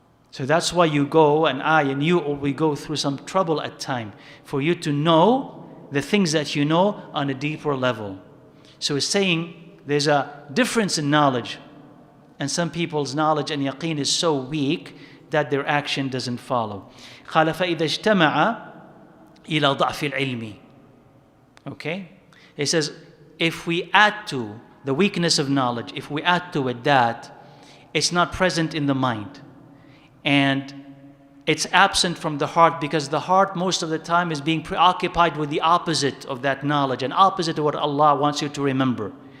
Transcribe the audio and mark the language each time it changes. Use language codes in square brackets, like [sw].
[en] So that's why you go, and I and you, we go through some trouble at time for you to know the things that you know on a deeper level. So it's saying there's a difference in knowledge. And some people's knowledge and yaqeen is so weak that their action doesn't follow. [ar] قال فإذا اجتمع إلى ضعف العلم. [en] Okay? It says, if we add to the weakness of knowledge, if we add to it that it's not present in the mind and it's absent from the heart, because the heart most of the time is being preoccupied with the opposite of that knowledge and opposite of what Allah wants you to remember.